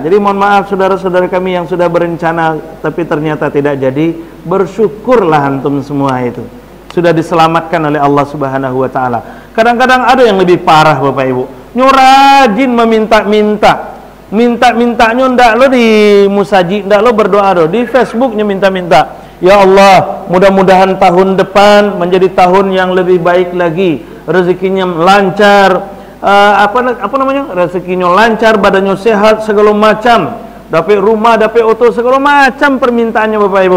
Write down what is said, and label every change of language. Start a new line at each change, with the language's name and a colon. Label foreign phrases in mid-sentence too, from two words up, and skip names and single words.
Indonesian: Jadi mohon maaf saudara-saudara kami yang sudah berencana tapi ternyata tidak jadi, bersyukurlah antum semua itu. Sudah diselamatkan oleh Allah
Arabic: سبحانه وتعالى.
Indonesian: Kadang-kadang ada yang lebih parah Bapak Ibu. Rajin meminta-minta.
Minangkabau: Minta-mintanya ndak lo di musaji, ndak lo berdoa do.
Indonesian: Di Facebooknya minta-minta. Ya Allah, mudah-mudahan tahun depan menjadi tahun yang lebih baik lagi. Rezekinya lancar. Apa namanya, rezekinya lancar, badannya sehat, segala macam, dapat rumah, dapat auto, segala macam permintaannya Bapak Ibu.